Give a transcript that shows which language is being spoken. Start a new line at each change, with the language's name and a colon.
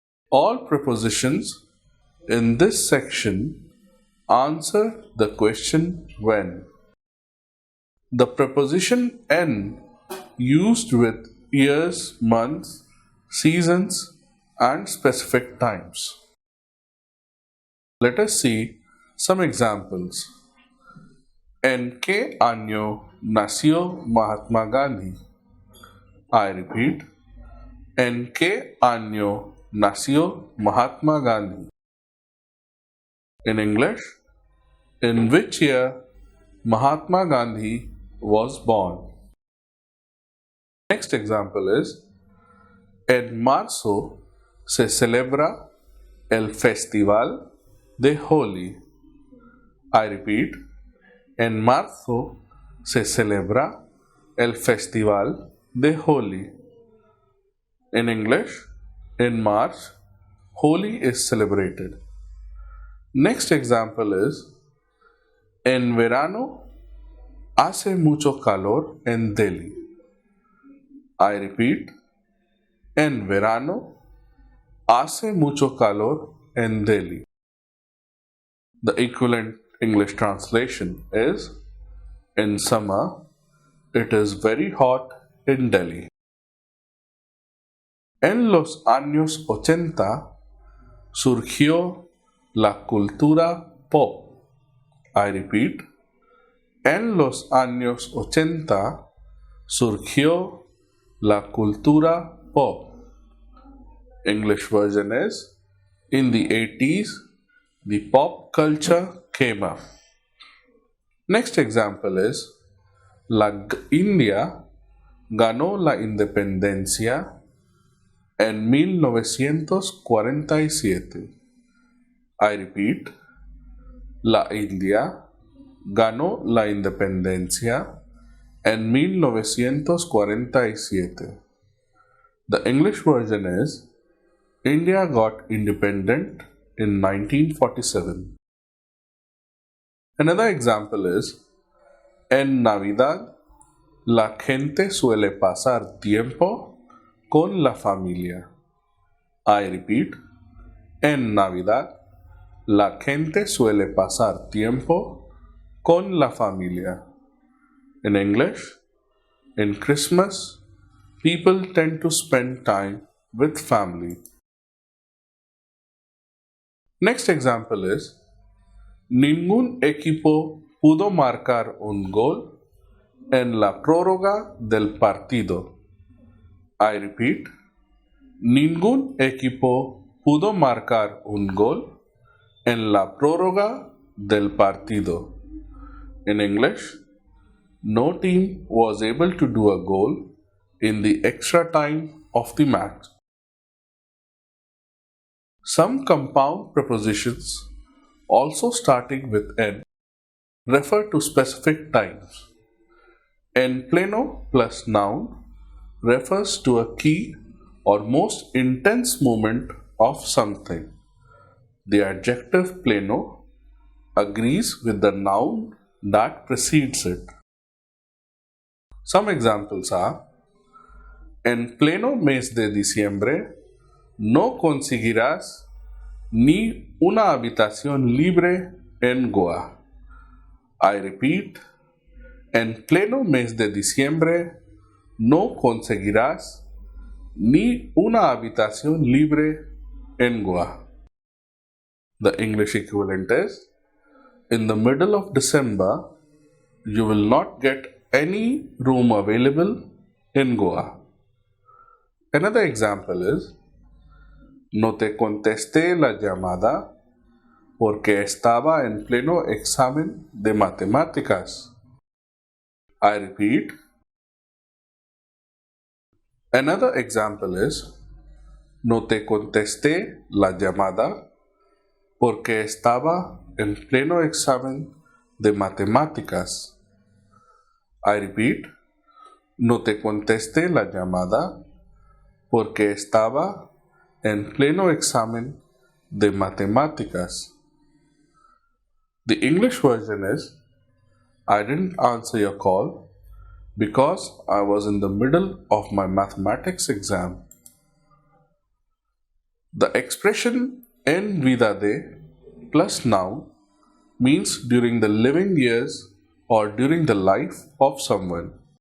English: All prepositions in this section answer the question when. The preposition "n" used with years, months, seasons, and specific times. Let us see some examples.
Spanish: ¿En qué año nació Mahatma Gandhi?
English: I repeat,
Spanish: ¿en qué año nació Mahatma Gandhi?
English: In English, in which year Mahatma Gandhi was born? Next example is,
Spanish: en marzo se celebra el Festival de Holi.
English: I repeat,
Spanish: en marzo se celebra el Festival de Holi.
English: In English, in March, Holi is celebrated. Next example is,
Spanish: en verano hace mucho calor en Delhi.
English: I repeat,
Spanish: en verano hace mucho calor en Delhi.
English: The equivalent English translation is, in summer, it is very hot in Delhi.
Spanish: En los años 80 surgió la cultura pop.
English: I repeat,
Spanish: en los años 80 surgió la cultura pop.
English: English version is, in the 80s, the pop culture came up. Next example is,
Spanish: India ganó la independencia en 1947.
English: I repeat,
Spanish: la India ganó la independencia en 1947.
English: The English version is, India got independent in 1947. Another example is,
Spanish: en Navidad, la gente suele pasar tiempo con la familia.
English: I repeat,
Spanish: en Navidad, la gente suele pasar tiempo con la familia.
English: In English, in Christmas, people tend to spend time with family. Next example is,
Spanish: ningún equipo pudo marcar un gol en la prórroga del partido.
English: I repeat,
Spanish: ningún equipo pudo marcar un gol en la prórroga del partido.
English: In English, no team was able to do a goal in the extra time of the match. Some compound prepositions, also starting with "n", refer to specific times.
Spanish: En pleno
English: plus noun refers to a key or most intense moment of something. The adjective pleno agrees with the noun that precedes it. Some examples are:
Spanish: en pleno mes de diciembre no conseguirás ni una habitación libre en Goa.
English: I repeat,
Spanish: en pleno mes de diciembre no conseguirás ni una habitación libre en Goa.
English: The English equivalent is: in the middle of December, you will not get any room available in Goa. Another example is:
Spanish: no te contesté la llamada porque estaba en pleno examen de matemáticas.
English: I repeat. Another example is:
Spanish: no te contesté la llamada porque estaba en pleno examen de matemáticas.
English: I repeat.
Spanish: No te contesté la llamada porque estaba en pleno examen de matemáticas.
English: The English version is: I didn't answer your call because I was in the middle of my mathematics exam. The expression
Spanish: en vida de
English: plus noun means during the living years or during the life of someone.